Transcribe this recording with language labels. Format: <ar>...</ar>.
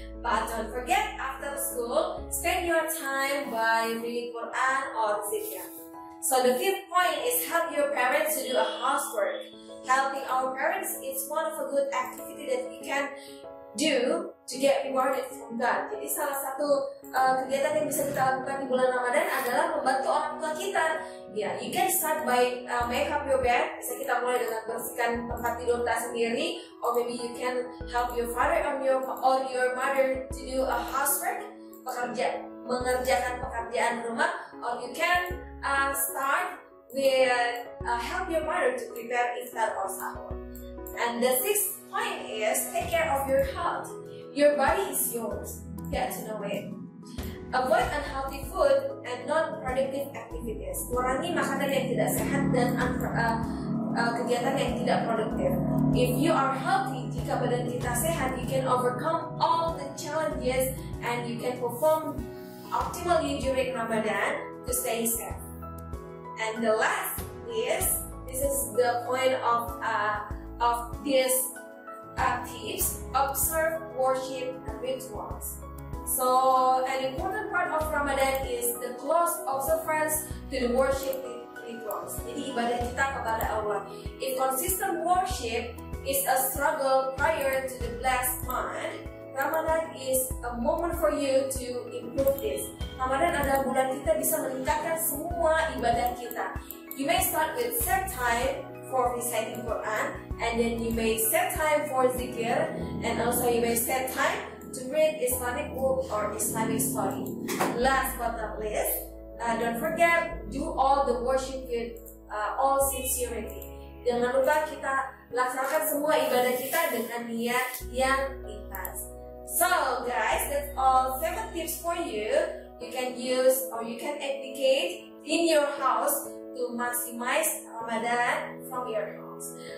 <en>But don't forget, after school, spend your time by reading Quran or zikr. So the fifth point is help your parents to do a housework. Helping our parents is one of a good activity that we can do to get rewarded from God.</en> <id>Jadi salah satu kegiatan yang bisa kita lakukan di bulan Ramadan adalah membantu orang tua kita.</id> <en>Ya, you can start by make up your bed.</en> <id>Bisa kita mulai dengan bersihkan tempat tidur kita sendiri,</id> <en>or maybe you can help your father or your mother to do a housework,</en> <id>mengerjakan pekerjaan rumah,</id> <en>or you can start with help your mother to prepare iftar or sahur. And the sixth point is take care of your health. Your body is yours. Get to know it. Avoid unhealthy food and non-productive activities.</en> <id>Kurangi makanan yang tidak sehat dan kegiatan yang tidak produktif.</id> <en>If you are healthy,</en> <id>jika badan kita sehat,</id> <en>you can overcome all the challenges and you can perform optimally during Ramadan to stay safe. And the last is, this is the point of these tips, observe, worship, and rituals. So an important part of Ramadan is the close observance to the worship rituals.</en> <id>Jadi ibadah kita kepada Allah.</id> <en>If consistent worship is a struggle prior to the blessed month, Ramadan is a moment for you to improve this.</en> <id>Ramadan adalah bulan kita bisa meningkatkan semua ibadah kita.</id> <en>You may start with set time for reciting Quran, and then you may set time for zikir, and also you may set time to read Islamic book or Islamic study. Last but not least, don't forget, do all the worship with all sincerity.</en> <id>Jangan lupa kita laksanakan semua ibadah kita dengan niat yang ikhlas.</id> <en>So guys, that's all 7 tips for you. You can use or you can applicate in your house to maximize Ramadan from your house.</en>